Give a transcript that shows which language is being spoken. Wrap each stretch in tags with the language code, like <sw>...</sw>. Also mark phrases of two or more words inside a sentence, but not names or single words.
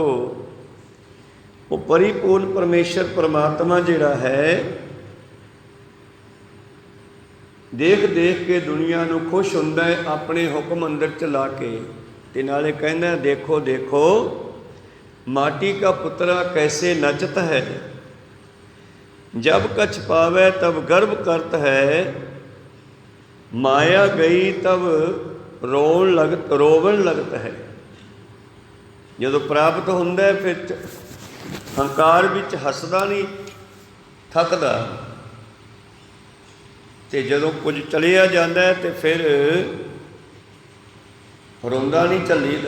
<pa>ਉਹ ਪਰਿਪੂਰਨ ਪਰਮੇਸ਼ਰ ਪਰਮਾਤਮਾ ਜਿਹੜਾ ਹੈ, ਦੇਖ ਦੇਖ ਕੇ ਦੁਨੀਆ ਨੂੰ ਖੁਸ਼ ਹੁੰਦਾ ਹੈ ਆਪਣੇ ਹੁਕਮ ਅੰਦਰ ਚਲਾ ਕੇ। ਤੇ ਨਾਲੇ ਕਹਿੰਦਾ ਦੇਖੋ ਦੇਖੋ</pa> <bra>ਮਾਟੀ ਕਾ ਪੁੱਤਰਾ ਕੈਸੇ ਨਚਤ ਹੈ, ਜਬ कछ पावे तब गर्भ करत है, माया गई तब रोवन लगत है।</bra> <pa>ਜਦੋਂ ਪ੍ਰਾਪਤ ਹੁੰਦਾ ਫਿਰ ਹੰਕਾਰ ਵਿੱਚ ਹੱਸਦਾ ਨਹੀਂ, ਥੱਕਦਾ, ਤੇ ਜਦੋਂ ਕੁਝ ਚਲਿਆ ਜਾਂਦਾ ਤੇ ਫਿਰ ਰੋਂਦਾ ਨਹੀਂ, ਝੱਲੀਦਾ।</pa>